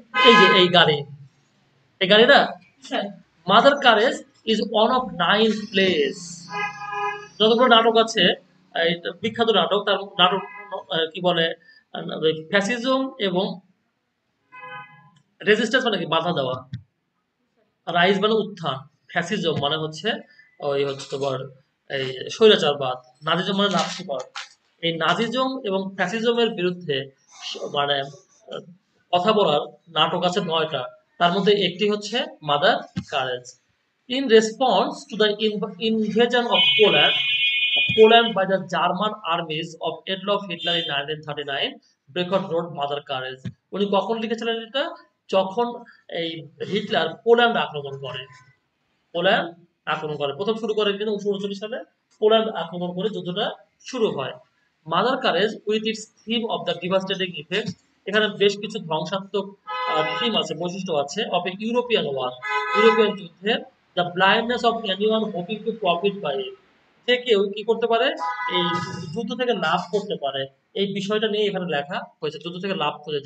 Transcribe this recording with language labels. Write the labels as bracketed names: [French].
[Bangla] এই যে এই গাড়ি, এই গাড়িটা [English] Mother Courage is one of 9 plays, [Bangla] যতগুলো নাটক আছে, এই বিখ্যাত নাটক, তার নাটক কি বলে, ফ্যাসিজম এবং রেজিস্ট্যান্স মানে কি, বাধা দেওয়া, রাইজ মানে উত্থান, ফ্যাসিজম মানে হচ্ছে ওই হচ্ছে তোমার এই স্বৈরাচারবাদ, নাজিজম মানে নাৎসিবাদ। এই নাজিজম এবং ফ্যাসিজমের বিরুদ্ধে মানে কথা বলার নাটক আছে 9টা, তার মধ্যে একটি হচ্ছে mother courage. [English] In response to the invasion of Poland by the German armies of Adolf Hitler in 1939, Beckett wrote Mother Courage. [Bangla] উনি কখন লিখেছিলেন এটা? যখন এই হিটলার পোল্যান্ড আক্রমণ করে, পোল্যান্ড আক্রমণ করে, প্রথম শুরু করে কিন্তু 1939 সালে, পোল্যান্ড আক্রমণ করে যুদ্ধটা শুরু হয়। [English] Mother Courage with its theme of the devastating effect, [Bangla] এখানে বেশ কিছু ধ্বংসাত্মক থিম আছে, বৈশিষ্ট্য আছে, [English] of a European war, [Bangla] European যুদ্ধের, [English] the blindness of anyone hoping to profit by it, [Bangla] যে কেউ কি করতে পারে, এই যুদ্ধ থেকে লাভ করতে পারে, এই বিষয়টা নিয়ে এখানে লেখা হয়েছে, যুদ্ধ থেকে লাভ করে।